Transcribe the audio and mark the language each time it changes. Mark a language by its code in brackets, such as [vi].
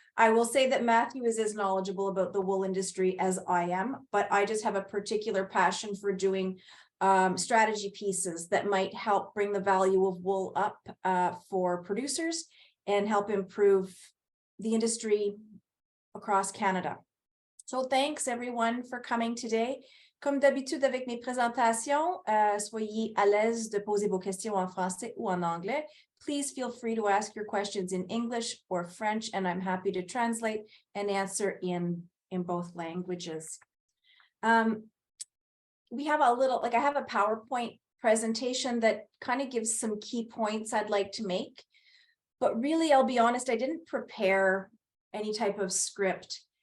[en] I will say that Matthew is as knowledgeable about the wool industry as I am, but I just have a particular passion for doing strategy pieces that might help bring the value of wool up for producers and help improve the industry across Canada. So thanks everyone for coming today. [fr] Comme d'habitude avec mes présentations, soyez à l'aise de poser vos questions en français ou en anglais. [en] Please feel free to ask your questions in English or French, and I'm happy to translate and answer in both languages. We have I have a PowerPoint presentation that kind of gives some key points I'd like to make, but really, I'll be honest, I didn't prepare any type of script.